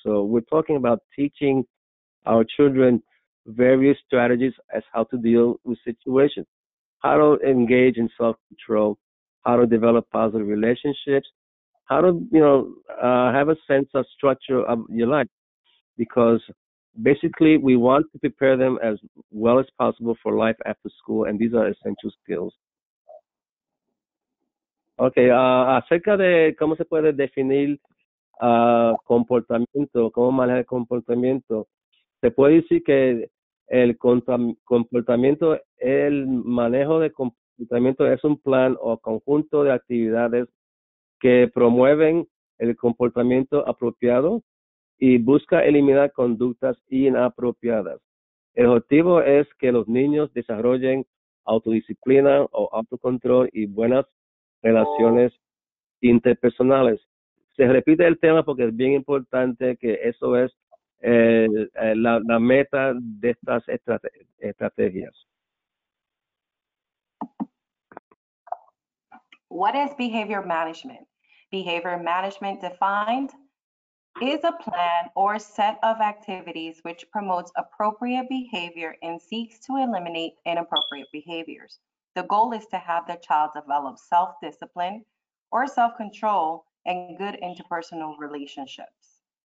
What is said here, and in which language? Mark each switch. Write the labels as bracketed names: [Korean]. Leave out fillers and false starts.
[English] So we're talking about teaching our children various strategies as how to deal with situations, how to engage in self-control, how to develop positive relationships, how to, have a sense of structure of your life. Because basically we want to prepare them as well as possible for life after school, and these are essential skills. [Spanish] Okay, acerca de cómo se puede definir comportamiento, cómo manejar el comportamiento, se puede decir que el comportamiento, el manejo de comportamiento es un plan o conjunto de actividades que promueven el comportamiento apropiado y busca eliminar conductas inapropiadas. El objetivo es que los niños desarrollen autodisciplina o autocontrol y buenas relaciones interpersonales. Se repite el tema porque es bien importante que eso es la meta de estas estrategias. [English] What is behavior management? Behavior management defined is a plan or set of activities which promotes appropriate behavior and seeks to eliminate inappropriate behaviors. The goal is to have the child develop self-discipline or self-control and good interpersonal relationships.